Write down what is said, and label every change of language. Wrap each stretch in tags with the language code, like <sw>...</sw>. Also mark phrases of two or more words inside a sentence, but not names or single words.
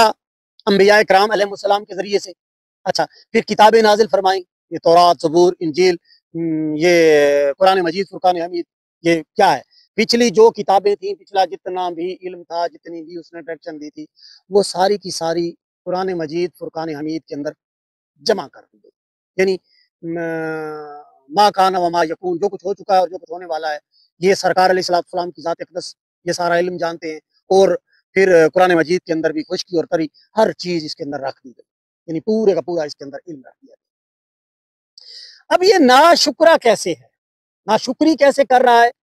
<ur>انبیاء کرام</ur> <ar>علیہ السلام</ar> <ur>کے ذریعے سے۔ اچھا، پھر کتابیں نازل فرمائیں، یہ تورات، زبور، انجیل، یہ قرآن مجید، فرقان حمید، یہ کیا ہے؟ پچھلی جو کتابیں تھیں، پچھلا جتنا بھی علم تھا، جتنی بھی اس نے ڈائریکشن دی تھی، وہ ساری کی ساری قرآن مجید، فرقان حمید کے اندر جمع کر دی گئی۔</ur> <ar>یعنی ما کان و ما یکون،</ar> <ur>جو کچھ ہو چکا ہے اور جو کچھ ہونے والا ہے، یہ سرکار</ur> <ar>علیہ السلام</ar> <ur>کی ذات اقدس یہ سارا علم جانتے ہیں، اور پھر قرآن مجید کے اندر بھی خشکی اور تری ہر چیز اس کے اندر رکھ دی گئی، یعنی پورے کا پورا اس کے اندر علم رکھ دیا گیا۔ اب یہ ناشکرا کیسے ہے، ناشکری کیسے کر رہا ہے؟</ur>